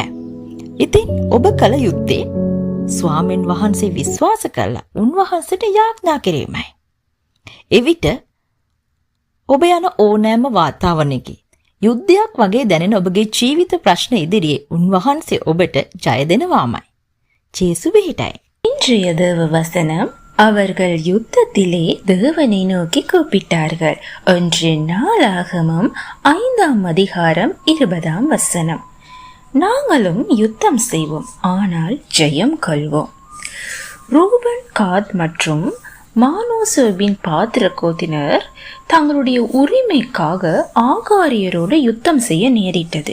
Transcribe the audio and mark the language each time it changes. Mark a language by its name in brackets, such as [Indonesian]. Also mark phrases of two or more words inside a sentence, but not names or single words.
[Sinhala] ඉතින් ඔබ කල යුත්තේ ස්වාමීන් වහන්සේ විශ්වාස කරලා උන්වහන්සේට යාඥා කිරීමයි. එවිට ඔබ යන ඕනෑම වාතාවරණයකින් යුද්ධයක් වගේ දැනෙන ඔබගේ ජීවිත ප්‍රශ්න ඉදිරියේ උන්වහන්සේ ඔබට ජය දෙනවාමයි. ජේසු වෙහිටයි. [Tamil] இன்றைய தேவ வசனம், அவர்கள் யுத்தத்திலே தேவனை நோக்கி கூப்பிட்டார்கள். 1 நாளாகமம் 5ஆம் அதிகாரம் 20ஆம் வசனம். நாங்களும் யுத்தம் செய்வோம், ஆனால் ஜெயம் கொள்வோம். ரூபன், காத் மற்றும் மானோசோவின் பாத்திரக்கோத்தினர் தங்களுடைய உரிமைக்காக ஆகாரியரோடு யுத்தம் செய்ய நேரிட்டது.